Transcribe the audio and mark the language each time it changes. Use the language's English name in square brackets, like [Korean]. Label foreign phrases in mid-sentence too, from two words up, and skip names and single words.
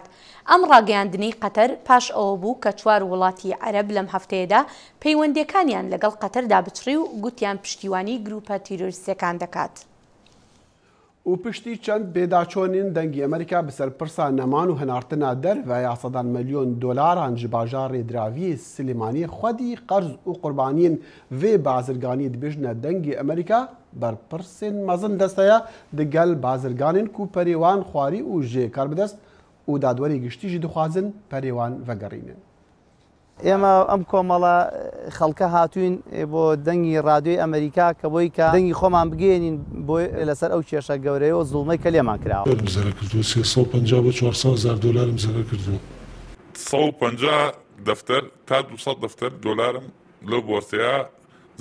[Central Kurdish] ئەم ڕاگەیاندنەی قەتەر پاش ئەوە بوو کە 4 وڵاتی عەرەب لەم هەفتەیەدا پەیوەندیەکانیان لەگەڵ قەتەردا بچڕی و گوتیان پشتیوانی گروپە تیرۆریستەکان دەکات. [Kurdish] و پشتی چەند بێداچۆنین دەنگی ئەمریکا بەسەر پرسا نەمان و هەنارتنا دەرڤە یاسەدان ملیۆن دۆلاران ji bajarê draviyê Silêmaniyê xwedî qerz û qurbaniyên vê bazirganiyê dibêjine dengê Amerîka berpirsên mezin desteya digel bazirganên ku perê wan xwarî û jê karbidest û dadwerê giştî jî dixwazin perê wan vegerînin. [Central Kurdish] ئێمە ئەم کۆمەڵە خەڵکە هاتوین بۆ دەنگی ڕادیۆی ئەمریکا کە بۆی کە دەنگی خۆمان بگەێنین بۆ لەسەر ئەو کێشە گەورەیەوە زوڵمەی کە لێمان کراوە. زەرە کردووە 350 بۆ 400,000 دلارم زەرە کردووە. 150 دەفتەر تا 200 دەفتەر دۆلارم لەو بۆرسەیە